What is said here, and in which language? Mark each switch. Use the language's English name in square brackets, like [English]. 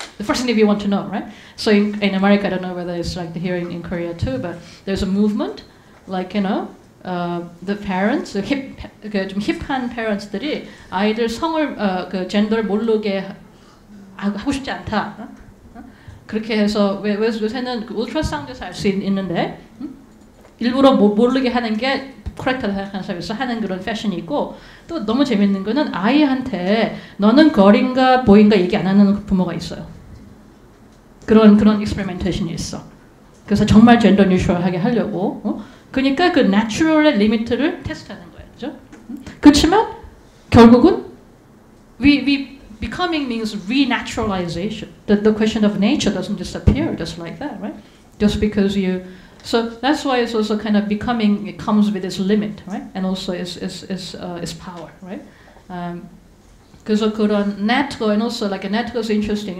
[English] The first thing that we want to know, right? So in America, I don't know whether it's like here in Korea too, but there's a movement, like, you know, the parents, [Korean] 좀 힙한 parents들이 아이들 성을 그 젠더를 모르게 하고 싶지 않다. 그렇게 해서 요새는 그 울트라사운드에서 알 수 있는데 일부러 모르게 하는 게 코렉트하다 생각하는 사람이 있어. 하는 그런 패션이 있고, 또 너무 재밌는 거는 아이한테 너는 걸인가 보인가 얘기 안 하는 부모가 있어요. 그런 익스페리멘테이션이 있어. 그래서 정말 젠더 뉴트럴하게 하려고. 그러니까 그 내추럴의 리미트를 테스트하는 거예요. 그죠? 그렇지만 결국은 [English] we becoming means renaturalization. The question of nature doesn't disappear just like that, right? Just because you. So that's why it's also kind of becoming. It comes with its limit, right? And also its power, right? [Korean] 그래서 그런 [English] nature, and also like a nature is interesting.